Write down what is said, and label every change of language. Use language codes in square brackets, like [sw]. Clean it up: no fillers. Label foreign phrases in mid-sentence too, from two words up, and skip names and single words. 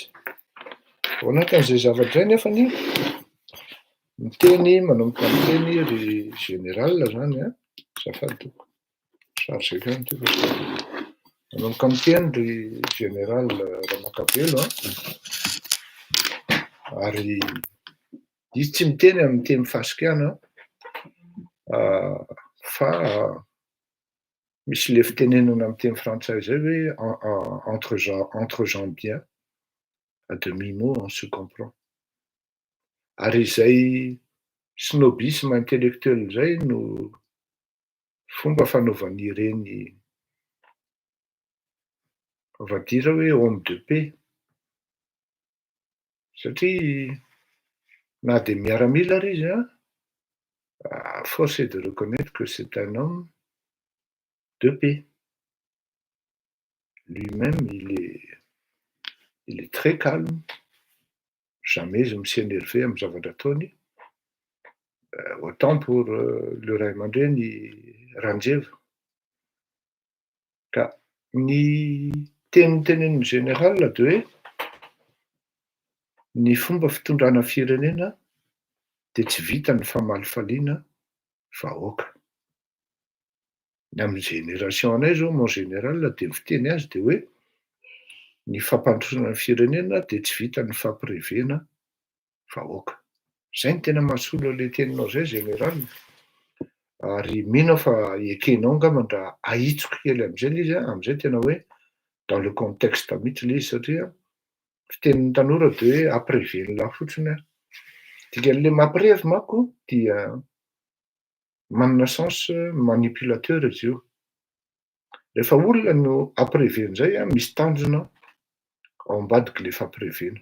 [mg] Ao anatin'izay zavatra zay nefany miteny manomboka miteny ry général zany a, azafady chargé any ty manomboka miteny ry général Ramakavelo ary izy tsy miteny amy teny fasikiana fa misy le fitenenana amy teny frantsay zay hoe [fr] entre gens bien à demi-mot on se comprend. [mg] Ary izay [fr] snobisme intellectuel [mg] zay no fomba fanaovan'ireny [fr] on va dire [mg] hoe [fr] homme de paix, [mg] satria na de miaramila ary izy [fr] force est de reconnaître que c'est un homme de paix. Lui-même, il est très calme, jamais [mg] izy misy [fr] énervé [mg] amy zavatra ataony. [fr] Autant pour le [mg] ray aman-dreny [fr] Randreva. [mg] Ka ny teny teneniny général de hoe ny fomba fitondrana firenena de tsy vita ny famalifaliana vahoaka. Ny amy génération anay zao [fr] mon général [mg] de ny fiteny azy de hoe ny fampandrosoana ny firenena de tsy vita ny fampirevena vahoaka. Zay ny tena mahasolo le teninao zay général. Ary mino aho fa ekenao angambany raha ahitsoko kely am'zay le izy am'zay tena hoe [fr] dans le contexte [mg] mihitsy le izy satria fitenin'ny tanora de hoe ampirevenona fotsiny a. Dikan'le mampirevy manko dia manana [fr] sens manipulateur [mg] izy io. Rehefa olona no ampireveny zay misy tanjona ao ambadiky le fampirevena.